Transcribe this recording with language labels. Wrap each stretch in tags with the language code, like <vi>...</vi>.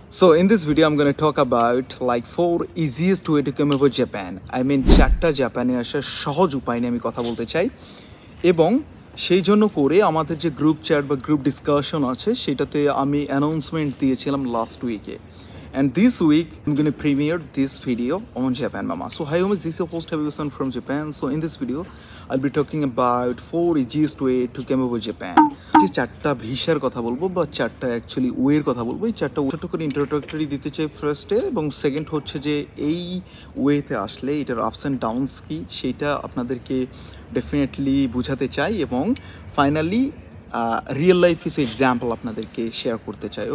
<en>So in this video I'm going to talk about like 4 easiest way to come over Japan. I mean</en> <bn>চারটা জাপানে আসার সহজ উপায় নিয়ে আমি কথা বলতে চাই এবং সেই জন্য করে আমাদের যে গ্রুপ চ্যাট বা গ্রুপ ডিসকাশন আছে সেটাতে আমি অ্যানাউন্সমেন্ট দিয়েছিলাম লাস্ট উইকে.</bn> <en>And this week, I'm going to premiere this video on Japan Mama. So hi homies, this is your host Habibusan from Japan. So in this video, I'll be talking about 4 easiest way to come over Japan.</en> <bn>যে চারটা ভিসার কথা বলবো বা চারটা actually ওয়ের কথা বলবো, এই চারটা ছোট করে ইন্ট্রোডাক্টরি দিতে চাই ফার্স্টে, এবং সেকেন্ড হচ্ছে যে এই ওয়েতে আসলে এটার আপস অ্যান্ড ডাউনস কি সেটা আপনাদেরকে ডেফিনেটলি বোঝাতে চাই, এবং ফাইনালি রিয়েল লাইফ কিছু এক্সাম্পল আপনাদেরকে শেয়ার করতে চাই.</bn>